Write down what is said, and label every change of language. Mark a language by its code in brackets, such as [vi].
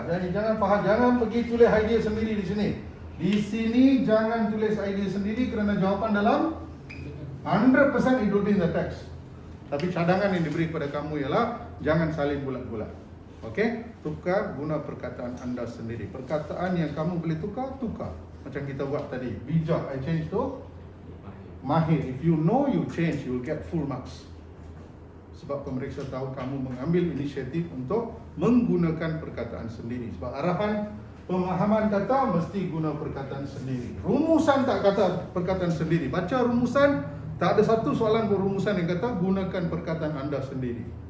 [ms] Jadi jangan faham, jangan pergi tulis idea sendiri di sini. Di sini jangan tulis idea sendiri kerana jawapan dalam 100% [en] it will be in the text. [ms] Tapi cadangan yang diberi kepada kamu ialah jangan salin bulat-bulat. Okey? Tukar guna perkataan anda sendiri. Perkataan yang kamu boleh tukar. Macam kita buat tadi. Bijak, [en] I change to [ms] mahir. [en] If you know you change, you will get full marks. [ms] Sebab pemeriksa tahu kamu mengambil inisiatif untuk menggunakan perkataan sendiri. Sebab arahan pemahaman kata mesti guna perkataan sendiri. Rumusan tak kata perkataan sendiri. Baca rumusan, tak ada satu soalan berumusan yang kata gunakan perkataan anda sendiri.